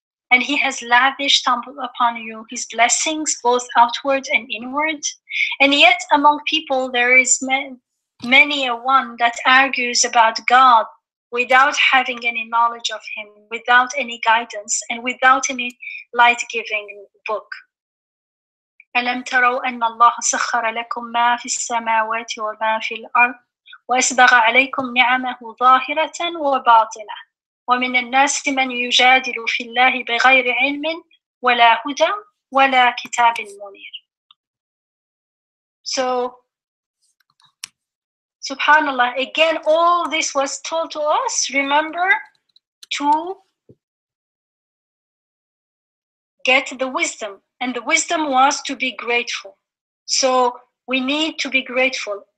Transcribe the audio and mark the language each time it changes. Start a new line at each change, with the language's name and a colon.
English: And he has lavished upon you his blessings, both outward and inward. And yet among people there is many a one that argues about God without having any knowledge of him, without any guidance, and without any light-giving book.
Arabic: ألم تروا أن الله سخر لكم ما في السماوات وما في الأرض وأسبغ عليكم نعمه ظاهرة وباطنة ومن الناس من يجادل في الله بغير علم ولا هدى ولا كتاب منير.
English: So, subhanallah, again, all this was told to us, remember, to get the wisdom. And the wisdom was to be grateful. So we need to be grateful.